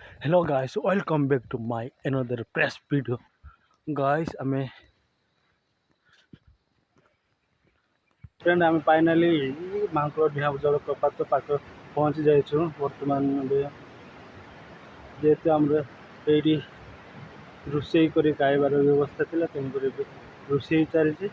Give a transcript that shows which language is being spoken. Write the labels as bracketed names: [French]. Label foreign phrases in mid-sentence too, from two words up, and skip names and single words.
[English] Hello guys, welcome back to my another press video. Guys, [Odia] ଆମେ ଫାଇନାଲି ମାଙ୍କଡ଼ ଡିହା ଜଳପ୍ରପାତ ପାଖ ପହଞ୍ଚି ଯାଇଛୁ। ବର୍ତ୍ତମାନ ଯେହେତୁ ଆମର ଏଇଠି ରୋଷେଇ କରି ଖାଇବାର ବ୍ୟବସ୍ଥା ଥିଲା, ତେଣୁକରି ରୋଷେଇ ଚାଲିଛି।